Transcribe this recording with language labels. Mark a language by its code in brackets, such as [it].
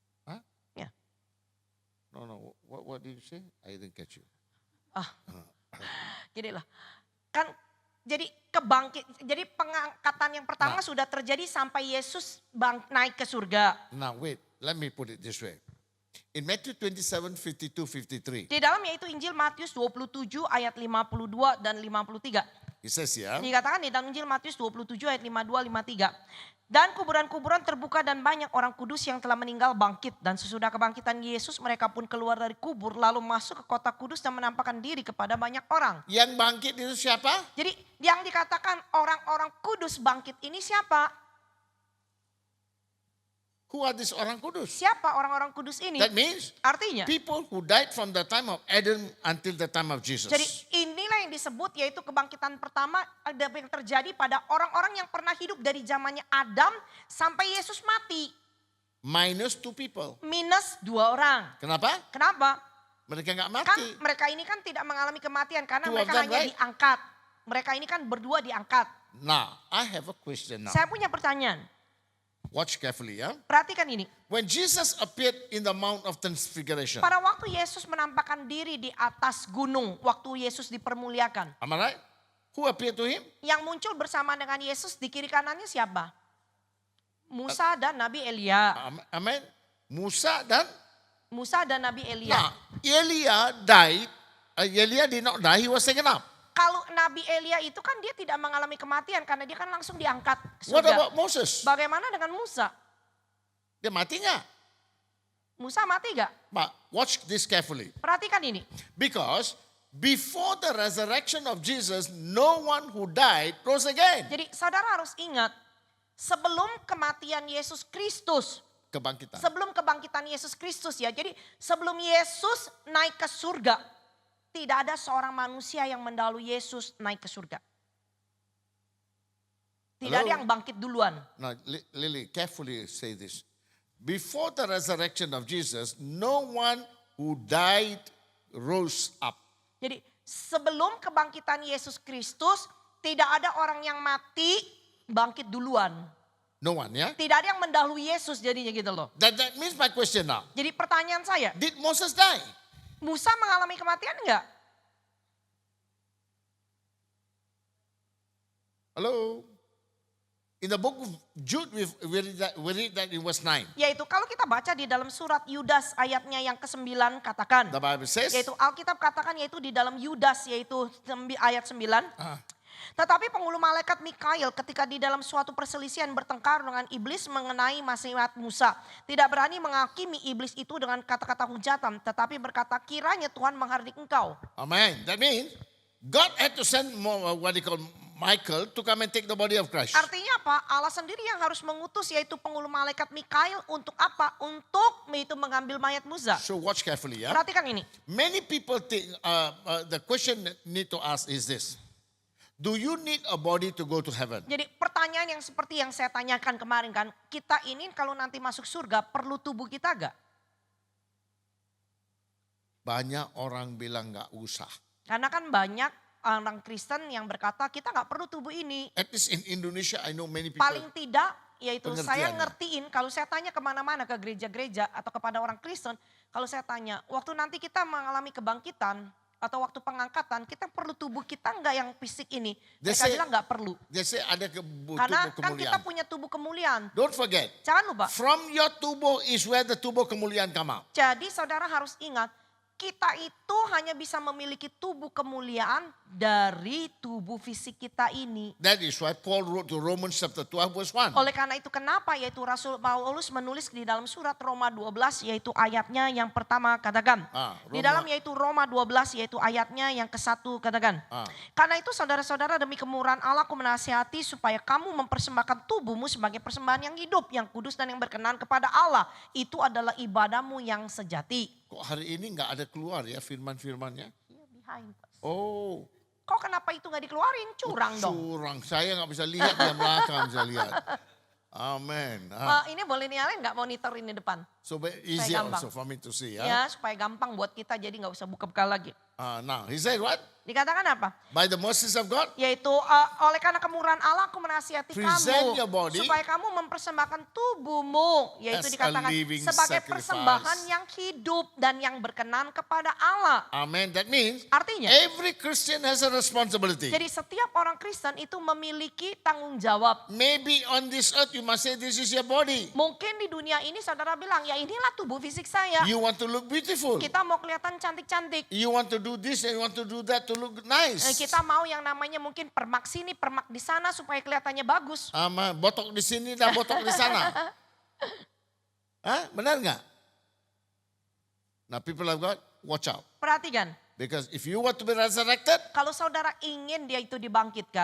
[en] Huh? Ya. No. What did you say? I didn't catch you. [id] Gini lah. Kan jadi pengangkatan yang pertama sudah terjadi sampai Yesus naik ke surga. [en] Now wait, let me put it this way. In Matthew 27, 52, 53, [id] Di dalam yaitu Injil Matius 27 ayat 52 dan 53. [en] it says here, [id] Dikatakan di dalam Injil Matius 27 ayat 52, 53. Dan kuburan-kuburan terbuka dan banyak orang kudus yang telah meninggal bangkit. Dan sesudah kebangkitan Yesus mereka pun keluar dari kubur lalu masuk ke kota kudus dan menampakkan diri kepada banyak orang. yang bangkit itu siapa? Jadi yang dikatakan orang-orang kudus bangkit ini siapa? [en] Who are these [id] orang kudus? Siapa orang-orang kudus ini? [en] That means [id] Artinya, [en] people who died from the time of Adam until the time of Jesus. [id] jadi inilah yang disebut yaitu kebangkitan pertama ada yang terjadi pada orang-orang yang pernah hidup dari zamannya Adam sampai Yesus mati. [en] Minus two people. [id] Minus 2 orang. Kenapa? Kenapa? Mereka nggak Kan mati. mereka ini kan tidak mengalami kematian karena [en] Two of [id] mereka [en] them, [id] hanya [en] right? [id] diangkat. Mereka ini kan berdua diangkat. [en] Now, I have a question now. [id] Saya punya pertanyaan. [en] Watch carefully, ya. [id] Perhatikan ini. [en] When Jesus appeared in the Mount of Transfiguration, [id] Pada waktu Yesus menampakkan diri di atas gunung. Waktu Yesus dipermuliakan. [en] am I right? Who appeared to him? [id] Yang muncul bersama dengan Yesus di kiri kanannya siapa? Musa dan Nabi Elia. Amen. Musa dan Musa dan Nabi Elia. [en] now, Elia died. Elia did not die. He was taken up. [id] Kalau Nabi Elia itu kan dia tidak mengalami kematian karena dia kan langsung diangkat ke [en] What [id] surga. [en] about Moses? [id] Bagaimana dengan Musa? Dia mati nggak? Musa mati gak? [en] But watch this carefully. [id] Perhatikan ini. [en] Because before the resurrection of Jesus, no one who died rose again. [id] Jadi saudara harus ingat. Sebelum kematian Yesus Kristus. Kebangkitan. Sebelum kebangkitan Yesus Kristus ya. Jadi sebelum Yesus naik ke surga. Tidak ada seorang manusia yang mendahului Yesus naik ke surga. Tidak ada [en] Hello? [id] yang bangkit duluan. [en] Now, Lily, carefully say this. Before the resurrection of Jesus, no one who died rose up. [id] Jadi sebelum kebangkitan Yesus Kristus tidak ada orang yang mati bangkit duluan. [en] No one, yeah? [id] Tidak ada yang mendahului Yesus jadinya gitu loh. [en] That means my question now. [id] Jadi pertanyaan saya, [en] Did Moses die? [id] Musa mengalami kematian enggak? [en] Hello? In the book of Jude, we read that in verse 9. [id] Yaitu kalau kita baca di dalam surat Yudas ayatnya yang ke-9 katakan. [en] The Bible says, [id] Yaitu Alkitab katakan yaitu di dalam Yudas yaitu ayat 9. Tetapi penghulu malaikat Mikail ketika di dalam suatu perselisihan bertengkar dengan iblis mengenai nasihat Musa. Tidak berani menghakimi iblis itu dengan kata-kata hujatan. Tetapi berkata kiranya Tuhan menghardik engkau. Amen. [en] That means God had to send Michael to come and take the body of Christ. [id] Artinya apa? Allah sendiri yang harus mengutus yaitu penghulu malaikat Mikail untuk apa? Untuk itu mengambil mayat Musa. [en] So watch carefully, yeah? [id] Perhatikan ini. [en] Many people think, the question need to ask is this. Do you need a body to go to heaven? [id] Jadi pertanyaan yang seperti yang saya tanyakan kemarin kan. Kita ini kalau nanti masuk surga perlu tubuh kita gak? Banyak orang bilang gak usah. Karena kan banyak orang Kristen yang berkata kita gak perlu tubuh ini. [en] At least in Indonesia I know many people. [id] Paling tidak yaitu saya Pengertiannya. ngertiin kalau saya tanya kemana-mana ke gereja-gereja atau kepada orang Kristen. Kalau saya tanya waktu nanti kita mengalami kebangkitan atau waktu pengangkatan kita perlu tubuh kita enggak yang fisik ini. [en] They [id] Mereka [en] say- [id] bilang enggak perlu. [en] They say ada [id] Karena tubuh kan kita kemuliaan. punya tubuh kemuliaan. [en] Don't forget, [id] Jangan lupa. [en] from your [id] tubuh [en] is where the [id] tubuh kemuliaan [en] come out. [id] Jadi saudara harus ingat kita itu hanya bisa memiliki tubuh kemuliaan dari tubuh fisik kita ini. That is why Paul wrote to Romans chapter 12 verse 1. Oleh karena itu kenapa yaitu Rasul Paulus menulis di dalam surat Roma 12 yaitu ayatnya yang pertama katakan. Di dalam yaitu Roma 12 yaitu ayatnya yang ke-1 katakan. Karena itu saudara-saudara demi kemurahan Allah aku menasihati supaya kamu mempersembahkan tubuhmu sebagai persembahan yang hidup, yang kudus dan yang berkenan kepada Allah. Itu adalah ibadahmu yang sejati. Kok hari ini nggak ada keluar ya firman-firmannya? [en] Iya, behind us. Oh, [id] Kok kenapa itu nggak dikeluarin? Curang dong. curang. Saya nggak bisa lihat di belakang bisa lihat. Amen. Ini boleh nyalain nggak monitorin di depan? [en] So easy [id] gampang. [en] also for me to see. [id] Ya supaya gampang buat kita jadi nggak usah buka-buka lagi. [en] Now he said what? [id] Dikatakan apa? [en] By the mercies of God, [id] Yaitu oleh karena kemurahan Allah aku menasihati [en] Present [id] kamu [en] your body [id] supaya kamu mempersembahkan tubuhmu, yaitu [en] as a [id] dikatakan [en] living [id] sebagai [en] sacrifice. [id] persembahan yang hidup dan yang berkenan kepada Allah. [en] amen. That means [id] Artinya, [en] every Christian has a responsibility. [id] jadi setiap orang Kristen itu memiliki tanggung jawab. [en] Maybe on this earth you must say this is your body. [id] Mungkin di dunia ini saudara bilang, ya inilah tubuh fisik saya. [en] You want to look beautiful. [id] Kita mau kelihatan cantik-cantik. [en] You want to do this and you want to do that to look nice. [id] Kita mau yang namanya mungkin permak sini, permak di sana supaya kelihatannya bagus. Botok di sini dan botok di sana. Hah? Benar nggak? [en] Now people of God, watch out. [id] Perhatikan, [en] Because if you want to be resurrected, [id] kalau saudara ingin dia itu dibangkitkan,